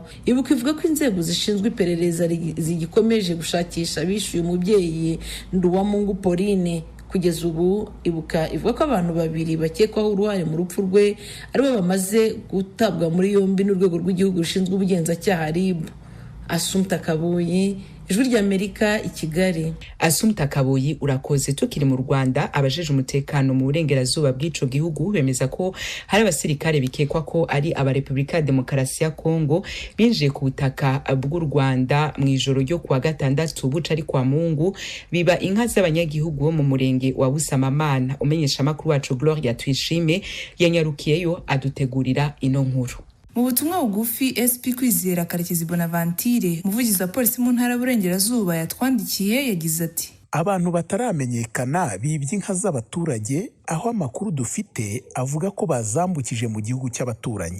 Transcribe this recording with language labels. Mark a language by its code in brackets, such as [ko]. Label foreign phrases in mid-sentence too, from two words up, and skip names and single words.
[rw] Ibuka ivuga ko inzego zishinzwe iperereza zigikomeje gushakisha abishuye umubyeyi Nduwamungu Pauline. Kugeza ubu ibuka ivuga ko abantu 2 bakekwaho uruhare mu rupfu rwe aribo bamaze gutabwa muri yombi n'urwego rw'igihugu rushinzwe ubugenzacyaha RIB. Assumpta Kabuyi, Ijwi ry'Amerika i Kigali. [rn] Assumpta Kabuyi, urakoze. Tukiri mu Rwanda, abajeje umutekano mu burengerazuba bw'ico gihugu bemeza ko hari abasirikare bikekwa ko ari aba Republika ya Demokarasi ya Kongo binjiye ku butaka bw'u Rwanda mu ijoro ryo kuwa 6 buca ari kwa Mungu, biba inka z'abanyagihugu bo mu murenge wa Busamamana. Umenyesha makuru wacu Gloria Twishime yanyarukiyeyo adutegurira ino nkuru. Mu butumwa bugufi SP Kwizera Karekezi Bonaventure, umuvugizi wa polisi mu ntara y'Uburengerazuba, yatwandikiye yagize ati: abantu bataramenyekana bibye inka z'abaturage, aho amakuru dufite avuga ko bazambukije mu gihugu cy'abaturanyi.